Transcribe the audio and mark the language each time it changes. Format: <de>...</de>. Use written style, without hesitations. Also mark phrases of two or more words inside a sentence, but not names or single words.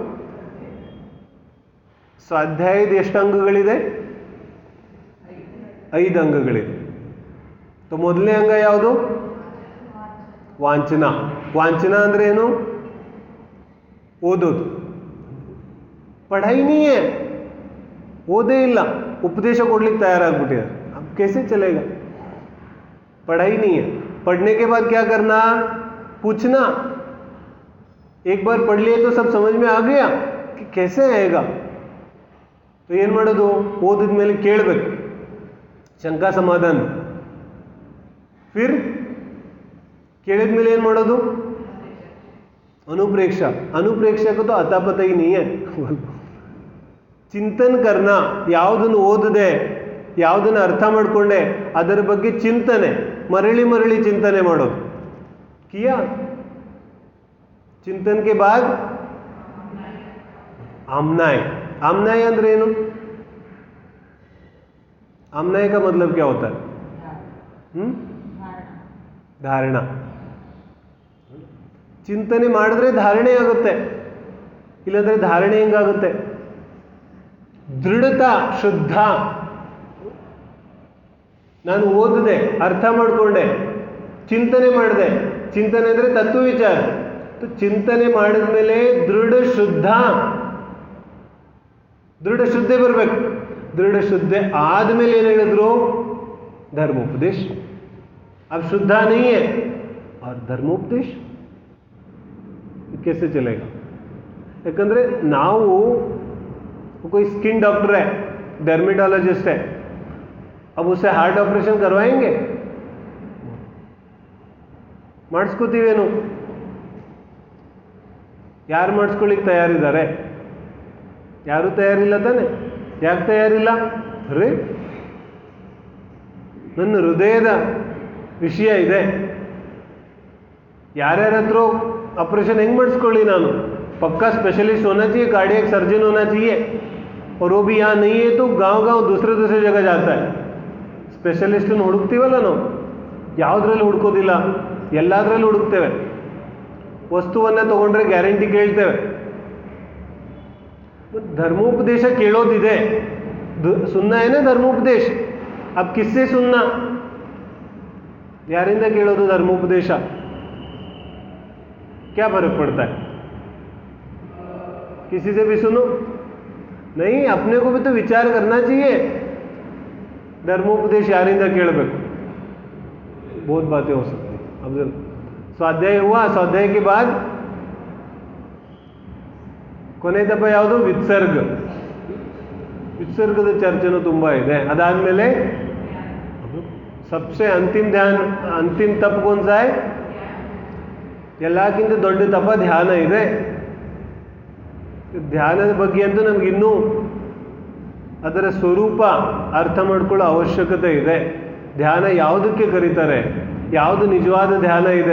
<kn>ಸ್ವಾಧ್ಯಾಯದ ಎಷ್ಟು ಅಂಗಗಳಿದೆ? 5 ಅಂಗಗಳಿದೆ. तो ಮೊದಲನೇ ಅಂಗ ಯಾವುದು? ವಾಂಚನ. ವಾಂಚನ ಅಂದ್ರೆ ಏನು?</kn> <hi>ಓದೋದು. ಪढ़ाई नहीं है,</hi> <kn>ಓದೇ ಇಲ್ಲ, ಉಪದೇಶ ಕೊಡ್ಲಿಕ್ಕೆ ತಯಾರಾಗ್ಬಿಟ್ಟಿದ್ದಾರೆ.</kn> <hi>अब कैसे चलेगा? पढ़ाई नहीं है। पढ़ने के बाद क्या करना? पूछना। एक बार पढ़ लिए तो सब समझ में आ गया कि कैसे आएगा?</hi> <kn>तो ಏನು ಮಾಡೋದು? ಓದಿದ ಮೇಲೆ ಕೇಳಬೇಕು, ಶಂಕಾ ಸಮಾಧಾನ. ಫಿರ್ ಕೇಳಿದ ಮೇಲೆ ಏನು ಮಾಡೋದು?</kn> <hi>अनुप्रेक्षा। अनुप्रेक्षा को तो अता पता ही नहीं है। चिंतन करना,</hi> <kn>ಯಾವುದನ್ನು ಓದದೆ ಯಾವುದನ್ನು ಅರ್ಥ ಮಾಡಿಕೊಂಡೆ ಅದರ ಬಗ್ಗೆ ಚಿಂತನೆ, ಮರಳಿ ಮರಳಿ ಚಿಂತನೆ ಮಾಡೋದು.</kn> <hi>किया चिंतन के बाद आमनाय।</hi> <kn>आमनाय ಅಂದ್ರೆ ಏನು?</kn> <hi>आमनाय का मतलब क्या होता है? धारणा।</hi> <kn>ಚಿಂತನೆ ಮಾಡಿದ್ರೆ ಧಾರಣೆ ಆಗುತ್ತೆ, ಇಲ್ಲಂದ್ರೆ ಧಾರಣೆ ಹೆಂಗಾಗುತ್ತೆ? ದೃಢತಾ, ಶುದ್ಧ. ನಾನು ಓದಿದೆ, ಅರ್ಥ ಮಾಡಿಕೊಂಡೆ, ಚಿಂತನೆ ಮಾಡಿದೆ. ಚಿಂತನೆ ಅಂದರೆ ತತ್ವ ವಿಚಾರ. ಚಿಂತನೆ ಮಾಡಿದ ಮೇಲೆ ದೃಢ ಶುದ್ಧ, ದೃಢ ಶುದ್ಧೆ ಬರಬೇಕು. ದೃಢ ಶುದ್ಧೆ ಆದಮೇಲೆ ಏನು ಹೇಳಿದ್ರು?</kn> <hi>धर्मोपदेश। अब शुद्धा नहीं है और धर्मोपदेश कैसे चलेगा?</hi> <kn>ಯಾಕಂದರೆ ನಾವು</kn> <hi>कोई स्किन डॉक्टर है, डर्मेटोलॉजिस्ट है, अब उससे हार्ट ऑपरेशन करवाएंगे?</hi> <kn>ಮಾಡಿಸ್ಕೋತೀವೇನು? ಯಾರು ಮಾಡಿಸ್ಕೊಳ್ಳಿಕ್ಕೆ ತಯಾರಿದ್ದಾರೆ? ಯಾರೂ ತಯಾರಿಲ್ಲ ತಾನೆ. ಯಾಕೆ ತಯಾರಿಲ್ಲ? ಅರೆ ನನ್ನ ಹೃದಯದ ವಿಷಯ ಇದೆ, ಯಾರ್ಯಾರ ಹತ್ರ ऑपरेशन ಹೆಂಗೆ ಮಾಡಿಸ್ಕೊಳ್ಳಿ ನಾನು?</kn> <hi>पक्का स्पेशलिस्ट होना चाहिए, कार्डियक सर्जन होना चाहिए, और वो भी यहाँ नहीं है तो गांव गांव दूसरे दूसरे जगह जाता है.</hi> <kn>ಸ್ಪೆಷಲಿಸ್ಟನ್ನು ಹುಡುಕ್ತೀವಲ್ಲ ನಾವು, ಯಾವುದ್ರಲ್ಲಿ ಹುಡುಕೋದಿಲ್ಲ, ಎಲ್ಲದರಲ್ಲೂ ಹುಡುಕ್ತೇವೆ. ವಸ್ತುವನ್ನು ತಗೊಂಡ್ರೆ ಗ್ಯಾರಂಟಿ ಕೇಳ್ತೇವೆ. धर्मोपदेश ಕೇಳೋದಿದೆ,</kn> <hi>सुनना है ना धर्मोपदेश. अब किससे सुनना?</hi> <kn>ಯಾರಿಂದ ಕೇಳೋದು धर्मोपदेश?</kn> <hi>क्या फर्क पड़ता है? किसी से भी सुनो नहीं, अपने को भी तो विचार करना चाहिए.</hi> <kn>धर्मोपदेश यारिंदा ಕೇಳಬೇಕು.</kn> <hi>बहुत बातें हो सकती हैं. अब स्वाध्याय हुआ, स्वाध्याय के बाद</hi> <kn>ಕೊನೆ ತಪ್ಪ ಯಾವುದು? ವಿತ್ಸರ್ಗ. ವಿತ್ಸರ್ಗದ ಚರ್ಚೆನೂ ತುಂಬ ಇದೆ.</kn> <hi>ಅದಾದಮೇಲೆ सबसे अंतिम ध्यान, अंतिम तप कौन सा है?</hi> <kn>ಎಲ್ಲಕ್ಕಿಂತ ದೊಡ್ಡ ತಪ ಧ್ಯಾನ ಇದೆ. ಧ್ಯಾನದ ಬಗ್ಗೆ ಅಂತೂ ನಮಗಿನ್ನೂ ಅದರ ಸ್ವರೂಪ ಅರ್ಥ ಮಾಡ್ಕೊಳ್ಳೋ ಅವಶ್ಯಕತೆ ಇದೆ. ಧ್ಯಾನ ಯಾವುದಕ್ಕೆ ಕರೀತಾರೆ? ಯಾವುದು ನಿಜವಾದ ಧ್ಯಾನ ಇದೆ?</kn>